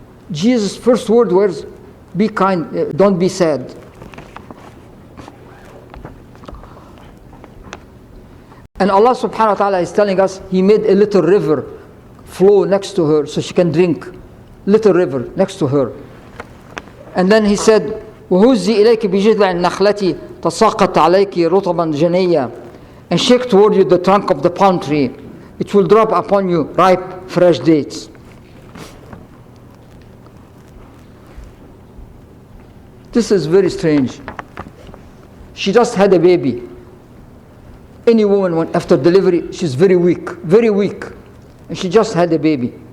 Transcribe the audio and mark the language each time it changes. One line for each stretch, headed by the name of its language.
English: Jesus' first word was, be kind, don't be sad. And Allah subhanahu wa ta'ala is telling us, He made a little river flow next to her so she can drink. Little river next to her. And then He said,
Arabic: وَهُزِّي إِلَيْكِ بِجِذْعِ النَّخْلَةِ تَسَاقَطْ عَلَيْكِ رُطَبًا جَنِيًّا.
English: And shake toward you the trunk of the palm tree. It will drop upon you ripe, fresh dates. This is very strange. She just had a baby. Any woman, when after delivery, she's very weak, and she just had a baby.